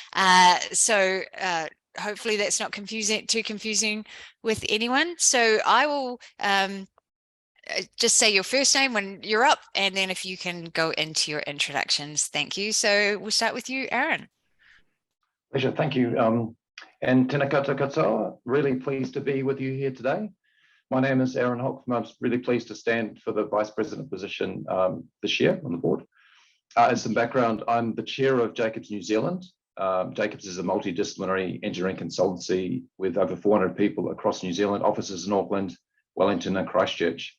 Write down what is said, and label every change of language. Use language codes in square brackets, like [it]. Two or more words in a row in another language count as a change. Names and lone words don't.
[en] So hopefully that's not too confusing with anyone. So I will just say your first name when you're up, and then if you can go into your introductions. Thank you. So we'll start with you, Aaron. Pleasure, thank you. And [mi] tēnā koutou katoa, [en] really pleased to be with you here today. My name is Aaron Hockman. I'm really pleased to stand for the vice president position this year on the board. As some background, I'm the chair of Jacobs New Zealand. Jacobs is a multidisciplinary engineering consultancy with over 400 people across New Zealand, offices in Auckland, Wellington and Christchurch.